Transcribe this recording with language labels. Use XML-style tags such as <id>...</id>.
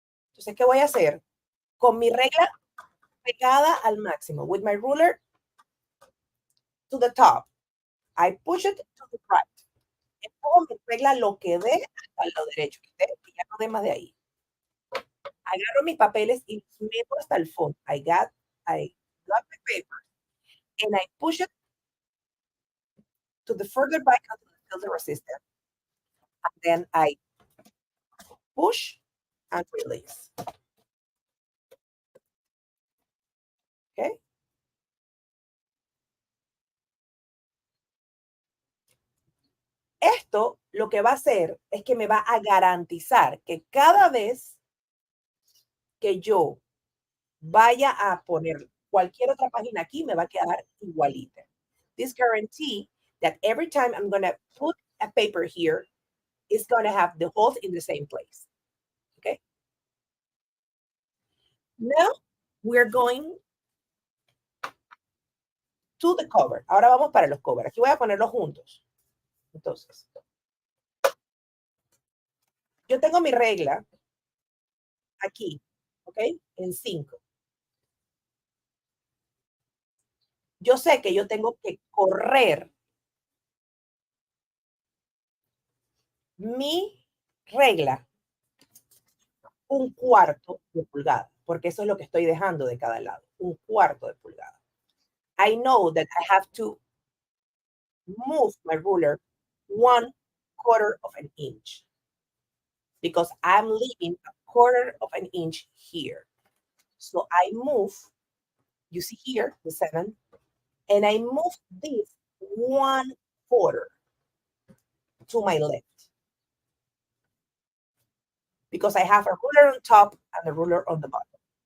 <es>Entonces, ¿qué voy a hacer? Con mi regla pegada al máximo.</es> <en>With my ruler to the top. I push it to the right.</en> <es>Empujo mi regla lo que dé hasta el lado derecho. Que ya no dé más de ahí. Agarro mis papeles y los meto hasta el fondo.</es> <en>I got the paper and I push it to the further back until it feels the resistance. And then I push and release. Okay.</en> <es>Esto lo que va a hacer es que me va a garantizar que cada vez que yo vaya a poner cualquier otra página aquí, me va a quedar igualita.</es> <en>This guarantee that every time I'm going to put a paper here, it's going to have the holes in the same place. Okay. Now we're going to the cover.</en> <es>Ahora vamos para los covers. Aquí voy a ponerlos juntos. Entonces, yo tengo mi regla aquí, ¿ok? En 5. Yo sé que yo tengo que correr mi regla 1/4 de pulgada, porque eso es lo que estoy dejando de cada lado, 1/4 de pulgada.</es> <en>I know that I have to move my ruler 1/4 of an inch because I'm leaving 1/4 of an inch here. So I move, you see here, the 7, and I move this 1/4 to my left because I have a ruler on top and a ruler on the bottom.</en>